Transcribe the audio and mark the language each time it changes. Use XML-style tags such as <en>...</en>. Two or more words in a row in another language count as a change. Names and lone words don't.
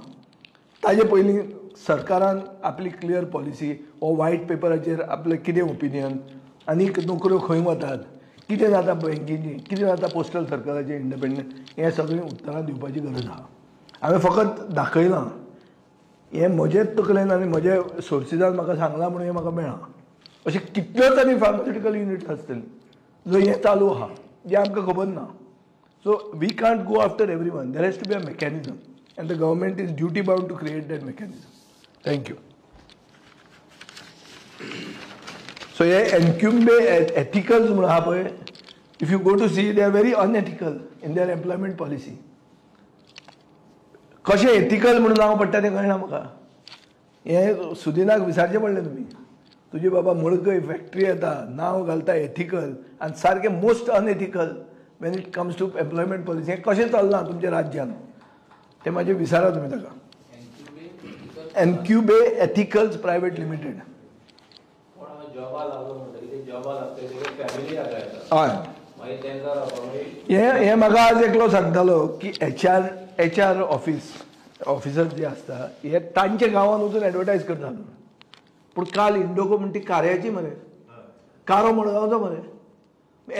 <kok>ताजे पयलीं सरकारान आपली</kok> <en>clear policy</en> <kok>वो</kok> <en>white paper</en> <kok>आपलें कितें ओपिनियन आनीक नोकऱ्यो खंय वतात, कितें जाता बँकेची, कितें जाता पोस्टल सर्कलाचें इंडिपेंडंट, हें सगळीं उतरां दिवपाची गरज आहा. हांवें फकत दाखयलां हें म्हजेच तकलेन आनी म्हज्या सोर्सिसान म्हाका सांगलां म्हणून हें म्हाका मेळ्ळा. अशें कितल्योच आनी फार्मास्युटिकल युनिट्स आसतलीं जंय हें चालू आहा जें आमकां खबर ना.</kok> <en>So we can't go after everyone. There has to be a mechanism, and the government is duty bound to create that mechanism. Thank you. So yeah,</en> <kok>Encumbe ethicals म्हणून आहा पळय,</kok> <en>if you go to see, they are very unethical in their employment policy.</en> <kok>कशें एथिकल म्हणून नांव पडटा तें कळना म्हाका. हें सुदिनाक विचारचें पडलें तुमी. तुजी बाबा मडकय फॅक्टरी येता, नांव घालता एथिकल आनी सारकें</kok> <en>most unethical when it comes to employment policy.</en> <kok>हें कशें चलना तुमच्या राज्यान तें मातशें विचारा तुमी ताका. एनक्युबे एथिकल्स प्रायवेट लिमिटेड. हय, हें म्हाका आज एकलो सांगतालो की</kok> <en>HR officer</en> <kok>जे आसता हे तांच्या गांवांत वचून एडवर्टायज करता पूण काल इंडोको म्हणटा ती कार्याची मरे, कारो मडगांवचो मरे.</kok>